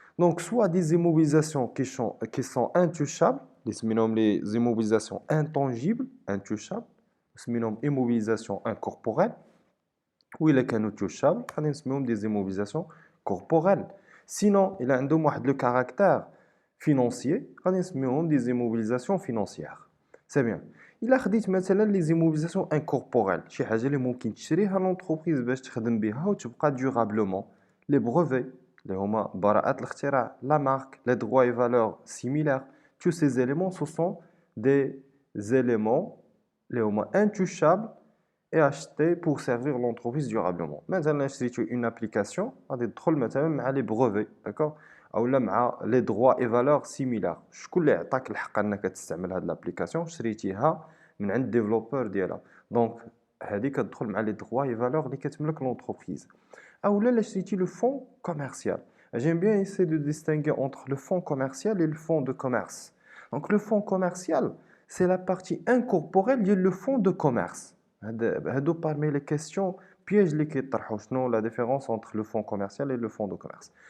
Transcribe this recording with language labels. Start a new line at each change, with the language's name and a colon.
French: Donc, soit des immobilisations qui sont intouchables, les immobilisations intangibles, intouchables, immobilisation incorporelle, ou il est touchable, des immobilisations corporelles. Sinon, il a le caractère financier, des immobilisations financières. C'est bien. Il a مثلا les immobilisations incorporelles.
Arabic: شي حاجة اللي ممكن تشريها l'entreprise باش تخدم بها وتبقى
French: durablement. Les brevets,
Arabic: اللي هما براءات الاختراع,
French: la marque, les droits et valeurs similaires. Tous ces éléments, ce sont des éléments
Arabic: اللي هما
French: intouchables et achetés pour servir l'entreprise durablement.
Arabic: مثلا شريتو
French: une application
Arabic: غادي تدخل مثلا مع
French: les brevets, d'accord, اولا مع les droits et valeurs similaires.
Arabic: شكون اللي عطاك الحق انك تستعمل هذه الابليكاسيون؟ شريتيها من عند الديفلوبر ديالها. دونك هذه كتدخل مع
French: les droits et valeurs
Arabic: اللي كتملك l'entreprise. اولا لا شريتي
French: le fonds commercial. J'aime bien essayer de distinguer entre le fonds commercial et le fonds de commerce. Donc le fonds commercial, c'est la partie incorporelle du fonds de commerce. Parmi les questions pièges la différence entre le fonds commercial et le fonds de commerce.